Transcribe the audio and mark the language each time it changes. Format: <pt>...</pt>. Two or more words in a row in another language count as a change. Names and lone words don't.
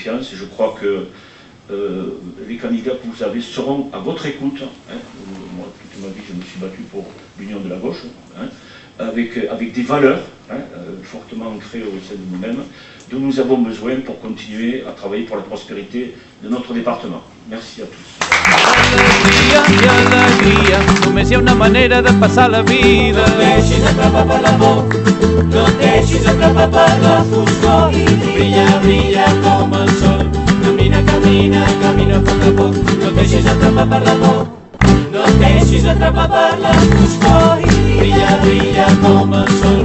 <fr>Et je crois que les candidats que vous avez seront à votre écoute. Moi, toute ma vie, je me suis battu pour l'union de la gauche, avec des valeurs fortement ancrées au sein de nous-mêmes, dont nous avons besoin pour continuer à travailler pour la prospérité de notre département. Merci à tous.</fr> <ca>Alegria i alegria, només hi ha una manera de passar la vida. No et deixis atrapar per l'amor, no et deixis atrapar per la foscor i brilla, brilla com el sol. Camina, camina, camina a poc a poc, no et deixis atrapar per l'amor, no et deixis atrapar per la foscor i brilla, brilla com el sol.</ca>